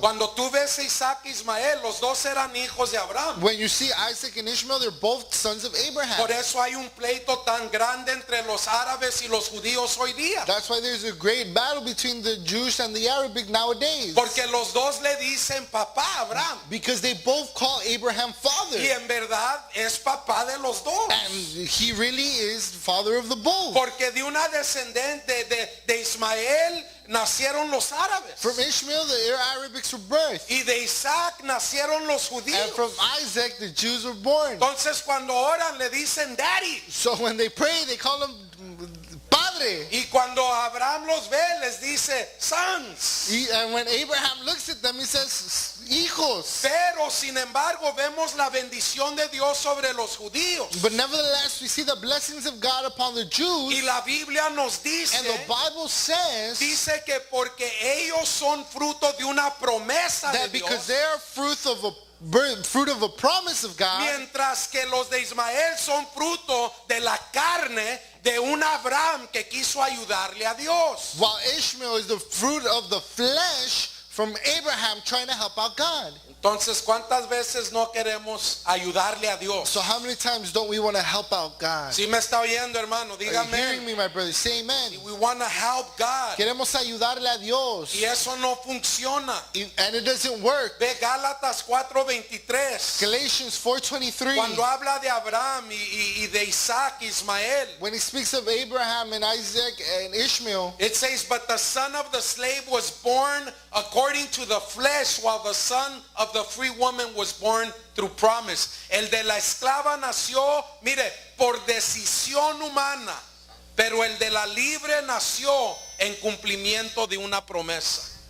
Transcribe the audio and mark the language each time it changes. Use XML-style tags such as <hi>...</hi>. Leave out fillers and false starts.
<es>Cuando tú ves a Isaac y Ismael, los dos eran hijos de Abraham.</es> <en>When you see Isaac and Ishmael, they're both sons of Abraham.</en> <es>Por eso hay un pleito tan grande entre los árabes y los judíos hoy día.</es> <en>That's why there's a great battle between the Jewish and the Arabic nowadays.</en> <es>Porque los dos le dicen papá a Abraham.</es> <en>Because they both call Abraham father.</en> <es>Y en verdad es papá de los dos.</es> <en>And he really is father of the both.</en> <es>Porque de una descendente de Ismael nacieron los árabes.</es> <en>From Ishmael, the Arabics were birthed.</en> <es>Y de Isaac nacieron los</es> <en>And</en> <es>judíos.</es> <en>from Isaac, the Jews were born.</en> <es>Entonces cuando oran le dicen daddy.</es> <en>So when they pray, they call him Padre.</en> <es>Y cuando Abraham los ve les dice sons.</es> <en>And when Abraham looks at them, he says, hijos.</en> <es>Pero sin embargo vemos la bendición de Dios sobre los judíos.</es> <en>But nevertheless, we see the blessings of God upon the</en> <es>Y</es> <en>Jews.</en> <es>la Biblia nos dice,</es> <en>And the Bible says</en> <es>dice que porque ellos son fruto de una promesa de</es> <en>that</en> <es>Dios,</es> <en>because they are fruit of a promise of God,</en> <es>mientras que los de Ismael son fruto de la carne de un Abraham que quiso ayudarle a Dios.</es> <en>while Ishmael is the fruit of the flesh from Abraham trying to help out God.</en> <es>Entonces, ¿cuántas veces no queremos ayudarle a Dios?</es> <en>So how many times don't we want to help out God?</en> <es>Si me está oyendo, hermano,</es> <en>Are you hearing</en> <es>dígame.</es> <en>me, my brother? Say amen. We want to help God.</en> <es>Queremos ayudarle a Dios. Y eso no funciona.</es> <en>And it doesn't work.</en> <es>Ve Gálatas 4:23.</es> <en>Galatians 4:23.</en> <es>Cuando habla de Abraham y de Isaac, Ismael,</es> <en>When he speaks of Abraham and Isaac and Ishmael, it says, but the son of the slave was born according to the flesh, while the son of the free woman was born through promise.</en> <es>El de la esclava nació, mire, por decisión humana, pero el de la libre nació en cumplimiento de una promesa.</es>